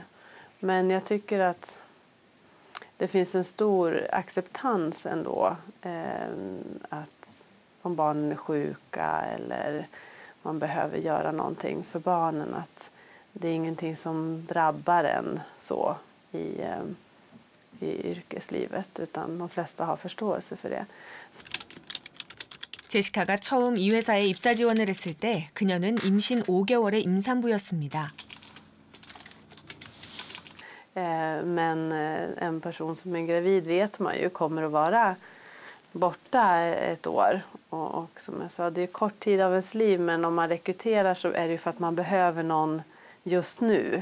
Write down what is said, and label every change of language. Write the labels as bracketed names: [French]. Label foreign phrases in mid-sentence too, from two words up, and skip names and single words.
[Swedish] Men jag tycker att det finns en stor acceptans ändå, att om barnen är sjuka eller man behöver göra någonting för barnen, att det är ingenting som drabbar en så i yrkeslivet, utan de flesta har förståelse för det. [Korean] 제시카가 처음 이 회사에 입사 지원을 했을 때 그녀는 임신 5개월의 임산부였습니다. [Swedish] Men en person som är gravid vet man ju kommer att vara borta ett år. Och som jag sa, det är kort tid av ens liv, men om man rekryterar så är det ju för att man behöver någon just nu.